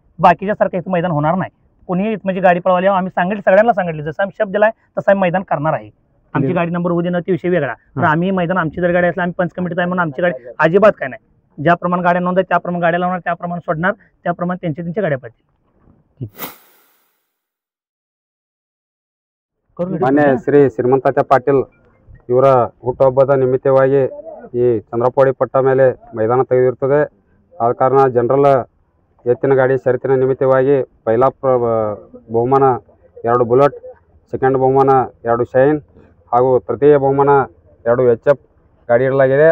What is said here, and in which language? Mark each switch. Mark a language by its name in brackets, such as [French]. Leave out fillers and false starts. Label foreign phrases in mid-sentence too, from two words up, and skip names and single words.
[Marathi] बाकीच्या सारखं इथं मैदान होणार नाही। कोणीही म्हणजे गाडी पळवाली आम्ही सगळ्यांना सांगितलं, जसं आम्ही शब्द दिलाय तसं आम्ही मैदान करणार आहे। आमची गाडी नंबर होऊ दे ना, ते विषय वेगळा, पण आम्ही मैदान आमची जर गाडी असली आम्ही पंच कमिटीत आहे म्हणून आमची गाडी अजिबात काय नाही, ज्याप्रमाणे गाड्या नोंद आहे त्याप्रमाणे गाड्या लावणार, त्याप्रमाणे सोडणार, त्याप्रमाणे त्यांच्या गाड्या पाहिजे। [Kannada] ಮಾನ್ಯ ಶ್ರೀ ಶ್ರೀಮಂತ ಪಾಟೀಲ್ ಇವರ ಹುಟ್ಟುಹಬ್ಬದ ನಿಮಿತ್ತವಾಗಿ ಈ ಚಂದ್ರಪವಾಡಿ ಪಟ್ಟ ಮೇಲೆ ಮೈದಾನ ತೆಗೆದಿರುತ್ತದೆ। ಆದ ಕಾರಣ ಜನರಲ್ ಎತ್ತಿನ ಗಾಡಿ ಶರತ್ತಿನ ನಿಮಿತ್ತವಾಗಿ ಪೈಲಾ ಬಹುಮಾನ 2 ಬುಲೆಟ್, ಸೆಕೆಂಡ್ ಬಹುಮಾನ 2 ಶೈನ್ ಹಾಗೂ ತೃತೀಯ ಬಹುಮಾನ 2 HF ಗಾಡಿ ಇಡಲಾಗಿದೆ।